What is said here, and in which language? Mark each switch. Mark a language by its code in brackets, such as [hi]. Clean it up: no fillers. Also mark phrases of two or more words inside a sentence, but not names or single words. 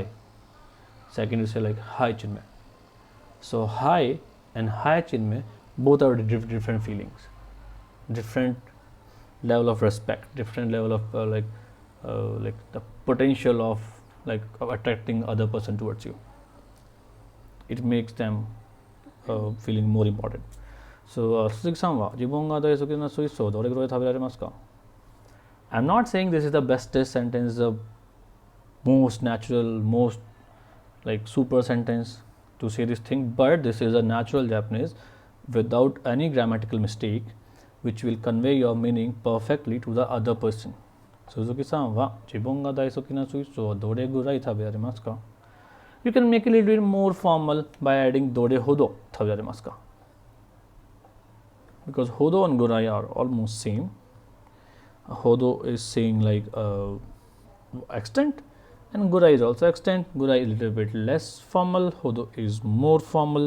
[en] Second you say like hi Chinmay. So hi and hi Chinmay both are different feelings, different level of respect, different level of like the potential of of attracting other person towards you. It makes them feeling more important. [ja] So 鈴木さんは自分が大好きなすいそどれぐらい食べられますか. [en] I'm not saying this is the bestest sentence, the most natural, most like super sentence to say this thing, but this is a natural Japanese without any grammatical mistake, which will convey your meaning perfectly to the other person. [ja] 鈴木さんは自分が大好きなすいそどれぐらい食べられますか. [en] You can make it a little bit more formal by adding [ja] どれほど食べられますか, [en] because hodo and gurai are almost same. Hodo is saying like extent, and gurai is also extent. Gurai is a little bit less formal, hodo is more formal.